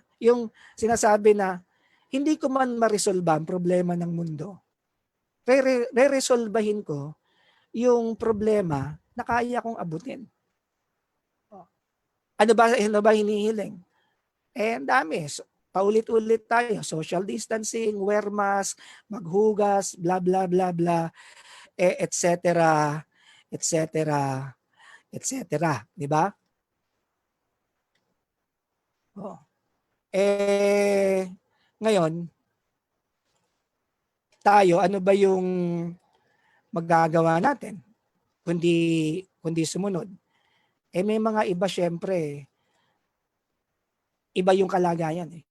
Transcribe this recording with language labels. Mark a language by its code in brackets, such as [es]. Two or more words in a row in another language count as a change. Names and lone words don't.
[tl] Yung sinasabi na, hindi ko man ma-resolba ang problema ng mundo, re-resolbahin ko yung problema na kaya kong abutin. Ano ba hinihiling? Ang dami. Paulit-ulit tayo. [en] Social distancing, wear mask, maghugas, blah, blah, blah, blah, [la] et cetera, et cetera, et cetera. [tl] Di ba? Ngayon, tayo, ano ba yung magagawa natin kundi sumunod? May mga iba syempre, iba yung kalagayan .